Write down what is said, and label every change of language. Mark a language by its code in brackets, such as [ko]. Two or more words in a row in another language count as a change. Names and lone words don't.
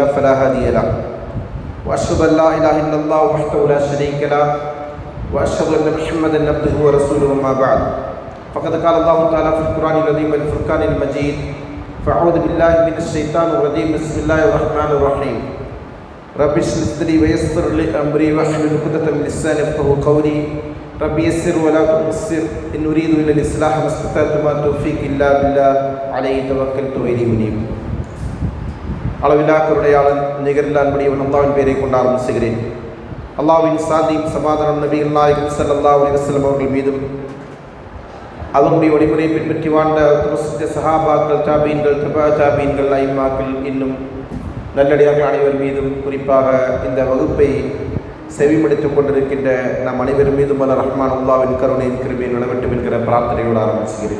[ar] فلا هادي له وأشهد أن لا إله إلا الله وحده لا شريك له وأشهد أن محمدا عبده ورسوله أما بعد فقد قال الله تعالى في القرآن العظيم والفرقان المجيد فأعوذ بالله من الشيطان الرجيم بسم الله الرحمن الرحيم رب اشرح لي صدري ويسر لي أمري واحلل عقدة من لساني يفقهوا قولي رب يسر ولا تعسر إن أريد إلا الإصلاح ما استطعت وما توفيقي إلا بالله عليه توكلت وإليه أنيب. [ta] அளவில்லா கருணையாளன் நிகரில்லா அன்புடையவன் அல்லாஹ்வின் பெயரை கொண்டு ஆரம்பிக்கிறேன். அல்லாஹ்வின் சாந்தியும் சமாதானம் நபிகள் நாயகம் [ar] صلى الله عليه وسلم [ta] அவர்கள் மீதும் அவர்களுடைய வழிமுறை பின்பற்றி வாழ்ந்த சஹாபாக்கள், தாபீன்கள், தபா தாபீன்கள், ஐம்மாக்கள், இன்னும் நல்லடியார்கள் அனைவர் மீதும், குறிப்பாக இந்த வகுப்பை செவிமடுத்துக் கொண்டிருக்கின்ற நம் அனைவர் மீதும் அல்ல ரஹ்மான் அல்லாஹ்வின் கருணையின் கிருபையை நிலவட்டும் என்கிற பிரார்த்தனையோடு ஆரம்பிச்சுகிறேன்.